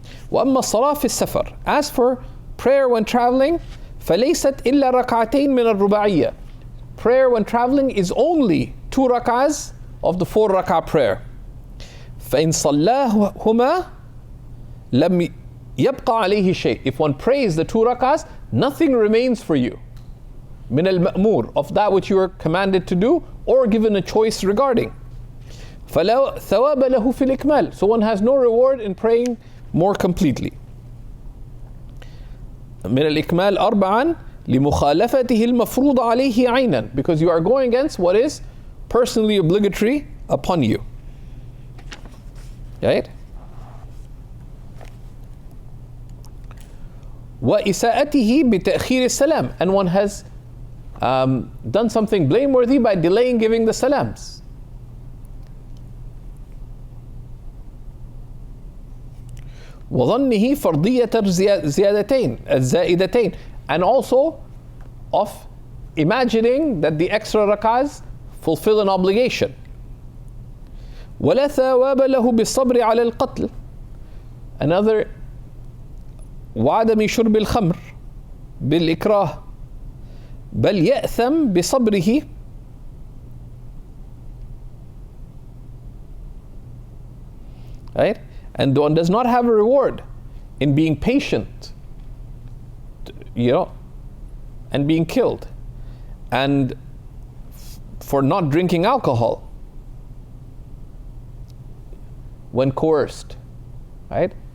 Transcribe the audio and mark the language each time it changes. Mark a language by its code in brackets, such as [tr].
[ar] وأما الصلاة في السفر, [en] as for prayer when traveling, [ar] فليست إلا ركعتين من الرباعية. [en] Prayer when traveling is only 2 rak'ahs of the 4 rak'ah prayer. [ar] فإن صلاهما لم يبقى عليه شيء. [en] If one prays the 2 rak'ahs, nothing remains for you. [ar] من المأمور, [en] of that which you are commanded to do or given a choice regarding. [ar] فلا ثواب له في الإكمال. [en] So one has no reward in praying more completely. [ar] من الإكمال 4 لمخالفته المفروض عليه عينا, [en] because you are going against what is personally obligatory upon you. Right? [ar] وإساءته بتأخير السلام, [en] and one has done something blameworthy by delaying giving the salams. [ar] وظنه فرضية الزائدتين, [en] and also of imagining that the extra rak'ahs fulfill an obligation. [ar] ولا ثواب له بالصبر على القتل. [en] Another, [ar] وعدم شرب الخمر بالإكراه بل يأثم بصبره [en] right? And one does not have a reward in being patient, and being killed, and for not drinking alcohol when coerced, right?